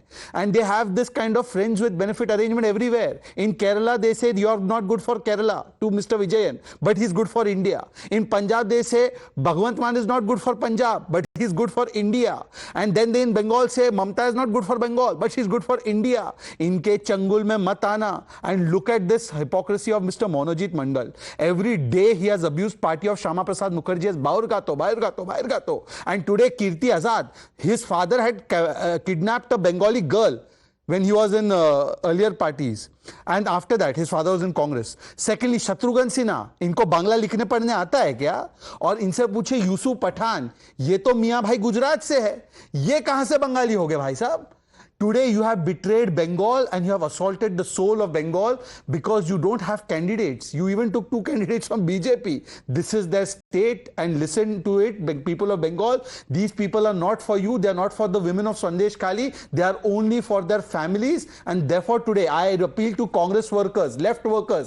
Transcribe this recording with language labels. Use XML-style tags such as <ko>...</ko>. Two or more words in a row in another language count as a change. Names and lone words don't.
<en>And they have this kind of friends with benefit arrangement everywhere. In Kerala, they say you are not good for Kerala to Mr. Vijayan, but he's good for India. In Punjab, they say Bhagwant Mann is not good for Punjab, but he's good for India. And then they in Bengal say Mamata is not good for Bengal, but she's good for India.</en> <hi>इनके चंगुल में मत आना.</hi> <en>And look at this hypocrisy of Mr. Monojit Mondal. Every day he has abused party of Shama Prasad Mukherjee as Baur Gato. And today Kirti Azad, his father had kidnapped a Bengali girl when he was in earlier parties. And after that, his father was in Congress. Secondly, Shatrughan Sinha,</en> <hi>इनको बांग्ला लिखने पढ़ने आता है क्या? और इनसे पूछे यूसुफ पठान, ये तो मियाँ भाई गुजरात से है, ये कहाँ से बंगाली हो गए भाई साहब?</hi> <en>Today you have betrayed Bengal and you have assaulted the soul of Bengal because you don't have candidates. You even took 2 candidates from BJP. This is their state and listen to it, people of Bengal. These people are not for you. They are not for the women of Sandeshkhali. They are only for their families. And therefore today I appeal to Congress workers, left workers.</en>